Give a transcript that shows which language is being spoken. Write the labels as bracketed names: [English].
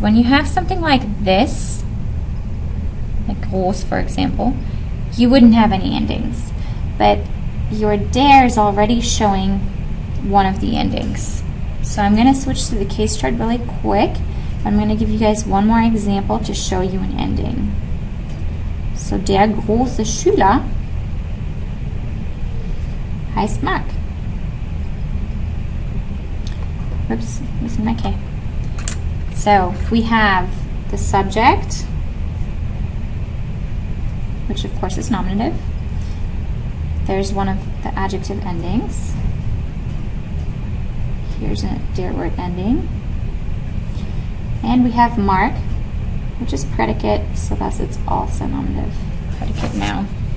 [English] When you have something like this, like groß, for example, you wouldn't have any endings. But your der is already showing one of the endings. So I'm going to switch to the case chart really quick. I'm going to give you guys one more example to show you an ending. [German] So der große Schüler heißt Marc. [English] Oops, missing my K. So we have the subject, which of course is nominative. There's one of the adjective endings. Here's a der word ending. And we have Marc, which is predicate, so thus it's also nominative. Predicate noun.